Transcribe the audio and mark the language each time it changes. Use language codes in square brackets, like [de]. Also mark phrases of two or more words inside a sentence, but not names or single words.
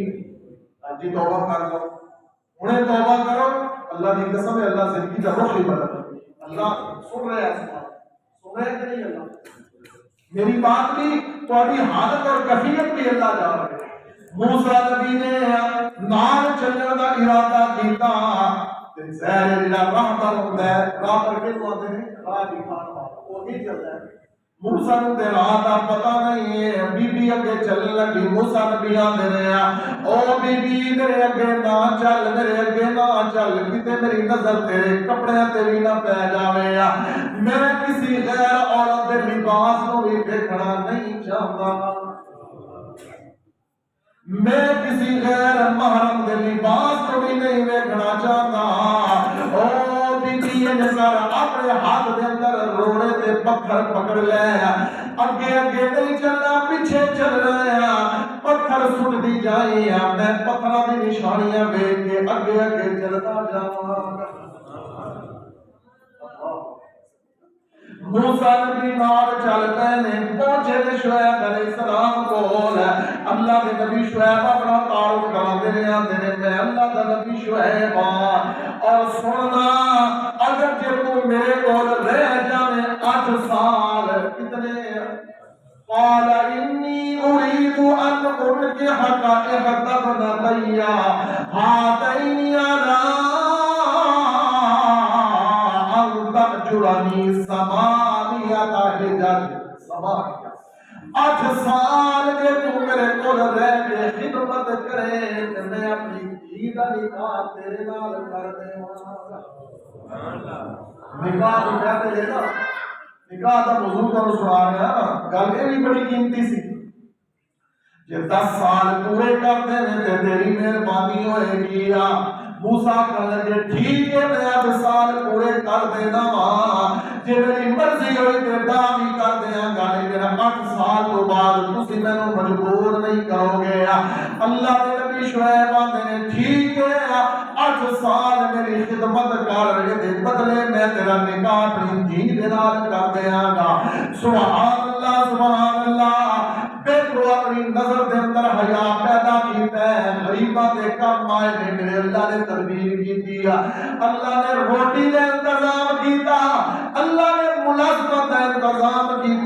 [ur] جی توبہ کر لو، انہیں توبہ کرو، اللہ کی قسم ہے اللہ زندگی کا رخ ہی بدل۔ اللہ سن رہے ہیں، سن رہے ہیں کہ نہیں؟ اللہ میری بات بھی تھوڑی حالت اور کیفیت بھی اللہ جان رہے۔ [pa] موسیٰ نبی نے نال چلنے کا ارادہ کیتا تے زہر جڑا راہ دا ہوندا ہے، راہ پر کے ہوندے نے راہ دکھانا وہی چلدا ہے۔ موسیٰ نوں تے راہ دا پتہ نہیں ہے، بی بی اگے چلن لگی، موسیٰ نبی آندے نے او بی بی میرے اگے نہ چل، میرے اگے نہ چل، کتے میری نظر تیرے کپڑے تے بھی نہ پے جاوے، میں کسی غیر عورت دے لباس نوں بھی دیکھنا نہیں چاہتا، میں کسی غیر محرم دے لباس کو بھی نہیں دیکھنا چاہتا۔ او بی بی نظر اپنے ہاتھ دے اندر روڑے تے پتھر پکڑ لے، اگے اگے نہیں چلنا، پیچھے چل رہا، پتھر سٹ دی جائے، میں پتھراں دی نشانیاں ویکھ کے اگے اگے چلتا جاواں۔ موسیٰ نبی نال چل پے نے، پہنچے نے شعیب علیہ السلام کول، اللہ دے نبی شعیب اپنا تعارف کراندے نے، آندے نے میں اللہ دا نبی شعیب ہاں، اور سننا اگر جے تو میرے کول رہ جاویں 8 سال، کتنے؟ [ar] قال انی اريد ان انكحك احدى ابنتي هاتين على ان تأجرني [pa] 8 سال کے تو میرے کول رہ کے خدمت کرے تے میں اپنی دھی دا نکاح تیرے نال کر دیواں۔ نکاح تو کہتے ہیں نا، نکاح دا موضوع تو سنا رہے ہیں، گل یہ بھی بڑی قیمتی سی۔ جے 10 سال پورے کر دے تے تیری مہربانی ہوئے گی۔ موسیٰ کہنے لگے ٹھیک ہے میں 8 سال پورے کر دینا وا، جے میری مرضی ہوئی تے دا بھی کر دیاں گا، لیکن 8 سال تو بعد تسی مینوں مجبور نہیں کرو گے۔ اللہ دے نبی شعیب آندے نے ٹھیک ہے 8 سال میری خدمت کر، دے بدلے میں تیرا نکاح اپنی دھی دے نال کر دیاں گا۔ [ar] سبحان اللہ سبحان اللہ، [pa] دیکھو اپنی نظر دے اندر حیا پیدا کیتا ہے، غریباں دے کم آئے نے، میرے اللہ نے تدبیر کیتی، اللہ نے روٹی دے انتظام کیتا، اللہ نے ملازمت دا انتظام کیتا۔